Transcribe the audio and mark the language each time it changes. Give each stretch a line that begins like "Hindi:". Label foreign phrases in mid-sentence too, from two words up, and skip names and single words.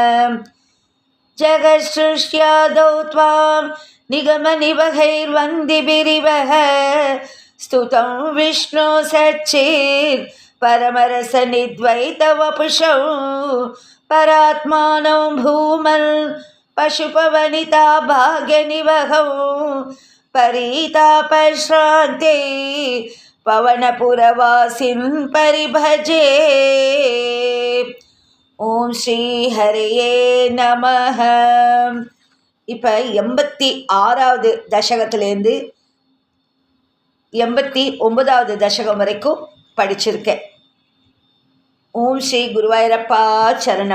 Sanskrit: जगत्सृष्ट्यादौ त्वां निगमनिवहैर्वन्दिभिरिवः स्तुतं विष्णो सच्चित् परमरसनिद्वैतवपुषौ परात्मानौ भूमन् पशुपवनिता भाग्यनिवहौ परितापश्रान्ते पवनपुरवासिन् परिभजे ॐ श्री हरये नमः.
Tamil: இப்போ 86வது தசகத்திலேருந்து 89வது தசகம் வரைக்கும் படிச்சிருக்கேன். ஓம் ஸ்ரீ குருவாயூரப்பா சரணம்.